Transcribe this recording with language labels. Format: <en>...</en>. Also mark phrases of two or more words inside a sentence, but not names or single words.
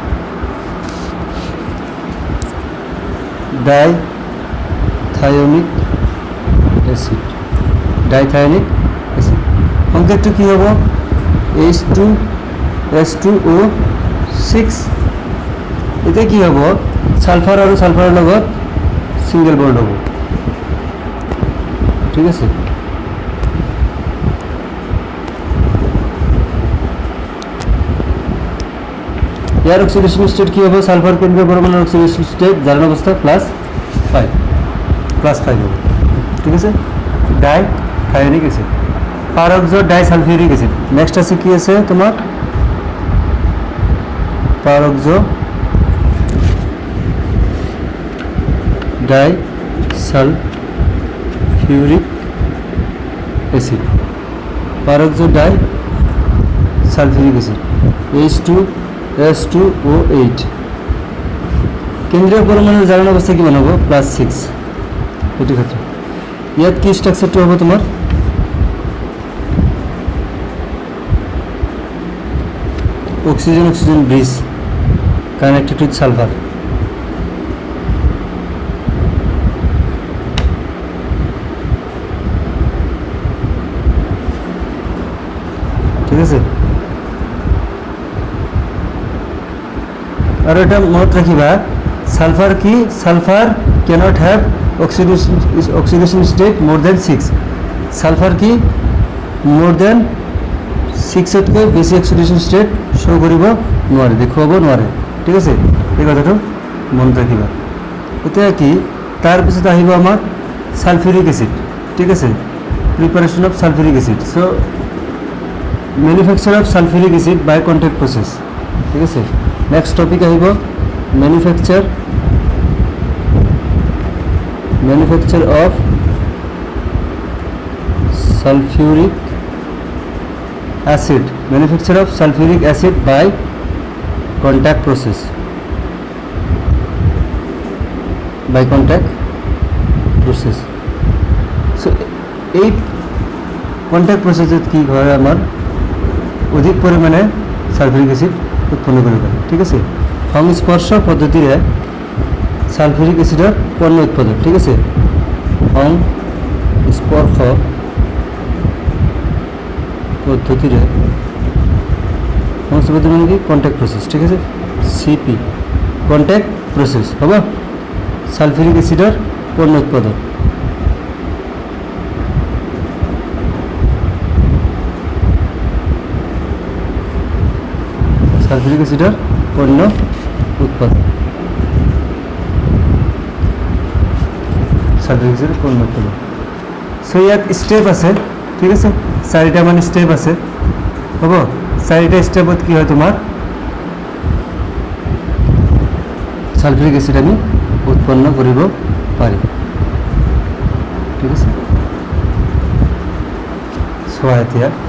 <en>dithionic acid dithionic acid</en> <as>সংকেতটো কি হ'ব H2S2O6 এতিয়া কি হ'ব সালফাৰ আৰু সালফাৰৰ লগত</as> <en>single bond</en> <as>হ'ব ঠিক আছে ইয়াৰ</as> <en>oxidation state</en> <as>কি হ'ব সালফার কেন্দ্রীয় পরমাণুর</as> <en>oxidation state</en> <as>জারণ অবস্থা +5 হ'ব ঠিক আছে</as> <en>dithionic acid peroxo disulfuric acid next</en> <as>আছে কি আছে তোমার</as> <en>peroxo disulfuric acid peroxo disulfuric acid</en> <as>H2S2O8 কেন্দ্রীয় পরমাণুর জারণ অবস্থা কিমান হ'ব +6 এটি ক্ষেত্রে ইয়াত কি স্ট্রাকচারটো হ'ব তোমাৰ</as> <en>oxygen oxygen bridge connected with sulfur</en> <as>ঠিক আছে और এটা মনত রাখিবা সালফার কি সালফার</as> <en>cannot have oxidation state more than 6</en> <as>সালফার কি</as> <en>more than 6</en> <as>তকৈ বেছি</as> <en>oxidation state show</en> <as>কৰিব নোৱাৰে দেখুৱাব নোৱাৰে ঠিক আছে এই কথাটো মনত ৰাখিবা এতিয়া কি তাৰ পিছত আহিব আমাৰ</as> <en>sulfuric acid</en> <as>ঠিক আছে</as> <en>preparation of sulfuric acid so manufacture of sulfuric acid by contact process</en> <as>ঠিক আছে</as> <en>next topic</en> <as>আহিব ম্যানুফ্যাকচার</as> <en>of sulfuric acid manufacture of sulfuric acid by contact process</en> <as>সো এই</as> <en>contact processত</en> <as>কি হয় আমার অধিক পরিমাণে</as> <en>sulfuric acid</en> <as>উৎপন্ন কৰিব পাৰে ঠিক আছে সংস্পর্শ পদ্ধতিৰে</as> <en>sulfuric acidৰ</en> <as>পণ্য উৎপাদন ঠিক আছে সংস্পর্শ পদ্ধতিৰে মানে কি</as> <en>contact process</en> <as>ঠিক আছে CP</as> <en>contact process</en> <as>হ'ব</as> <en>sulfuric acidৰ</en> <as>পণ্য উৎপাদন</as> <en>sulfuric acidৰ</en> <as>পণ্য উৎপাদন</as> <en>sulfuric acidৰ</en> <as>পণ্য উৎপাদন সো ইয়াত স্টেপ আছে ঠিক আছে 4টা মান স্টেপ আছে হ'ব 4টা স্টেপত কি হয় তোমাৰ</as> <en>sulfuric acid</en> <as>আমি উৎপন্ন কৰিব পাৰি ঠিক আছে চোৱা এতিয়া</as>